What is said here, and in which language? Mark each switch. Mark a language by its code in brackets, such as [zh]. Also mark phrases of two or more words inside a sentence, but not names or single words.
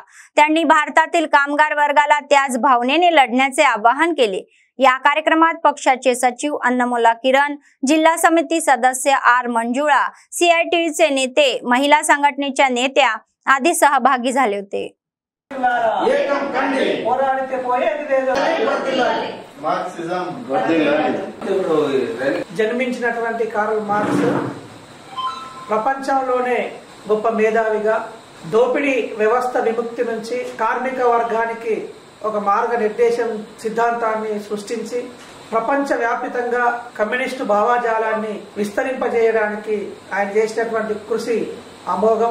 [mr] त्यांनी भारतातील कामगार वर्गाला त्याच भावनेने लढण्याचे आवाहन केले। या कार्यक्रमात पक्षाचे सचिव अन्नमोला किरण, जिल्हा समिती सदस्य आर मंजुळा, सीआयटीचे नेते, महिला संघटनेच्या नेत्या आदी सहभागी झाले होते। [te] జన్మించినటువంటి కార్ల్ మార్క్స్ ప్రపంచంలోనే గొప్ప మేధావిగా దోపిడీ వ్యవస్థ విముక్తి నుంచి కార్మిక వర్గానికి ఒక మార్గనిర్దేశం సిద్ధాంతాన్ని సృష్టించి ప్రపంచవ్యాప్తంగా కమ్యూనిస్టు భావజాలాన్ని విస్తరింపజేయడానికి ఆయన చేసినటువంటి కృషి అమోఘం।